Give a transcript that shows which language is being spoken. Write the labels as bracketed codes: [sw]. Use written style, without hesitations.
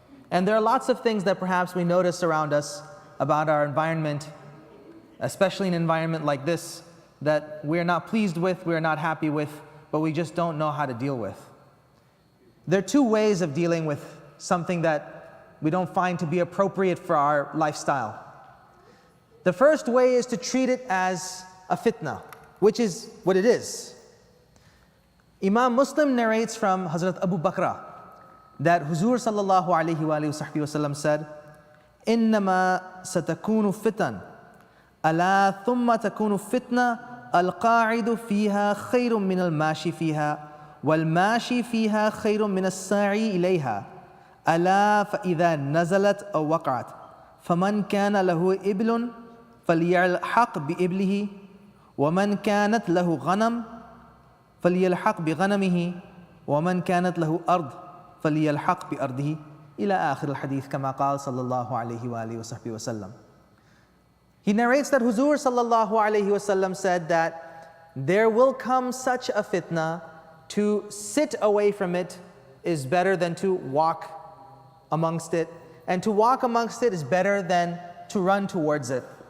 [en] And there are lots of things that perhaps we notice around us about our environment, especially an environment like this, that we're not pleased with, we're not happy with, but we just don't know how to deal with. There are two ways of dealing with something that we don't find to be appropriate for our lifestyle. The first way is to treat it as a fitna, which is what it is. Imam Muslim narrates from Hazrat Abu Bakr that Huzur sallallahu alayhi wa sallam said, [ar] إِنَّمَا سَتَكُونُ فِتَنٌ أَلَا ثُمَّ تَكُونُ فِتْنَةٌ الْقَاعِدُ فِيهَا خَيْرٌ مِّنَ الْمَاشِي فِيهَا وَالْمَاشِي فِيهَا خَيْرٌ مِّنَ السَّاعِي إِلَيْهَا ألا فإذا نزلت أو وقعت فمن كان له إبل فليلحق بإبله ومن كانت له غنم فليلحق بغنمه ومن كانت له أرض فليلحق بأرضه إلى آخر الحديث كما قال صلى الله عليه وآله وصحبه وسلم. [en] He narrates that Huzur sallallahu alayhi wasallam said that there will come such a fitna, to sit away from it is better than to walk amongst it, and to walk amongst it is better than to run towards it.